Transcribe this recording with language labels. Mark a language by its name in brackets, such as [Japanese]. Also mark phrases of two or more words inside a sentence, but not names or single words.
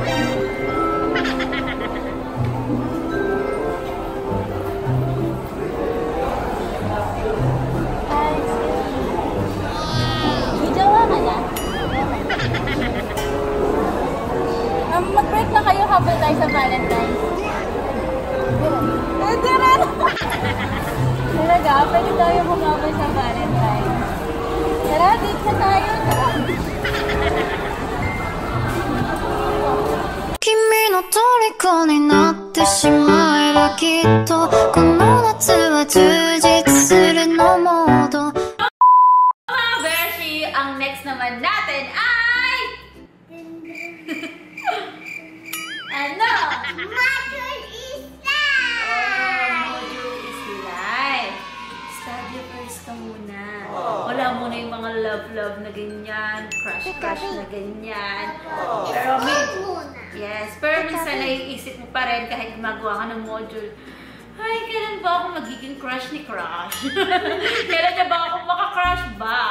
[Filipino] Hi, may jowa ka na? Mag-break na kayo habang tayo sa Valentine's. Pwede rin! Talaga, pwede tayo humabay sa Valentine's. Tara, date na tayo. Tara. [Japanese] 君の虜になってしまえばきっとこの夏は充実するのモード [Filipino] Mga Beshi, ang next naman natin ay... ano? [English] Module is Module is life. Study first [Filipino] ka muna. Wala muna yung mga love-love na ganyan, crush-crush na ganyan. Pero yes, pero minsan naiisip mo pa rin kahit gumagawa ka ng module, ay, kailan ba ako magiging crush ni Crush? Kailan niya ba ako maka- [English] crush back?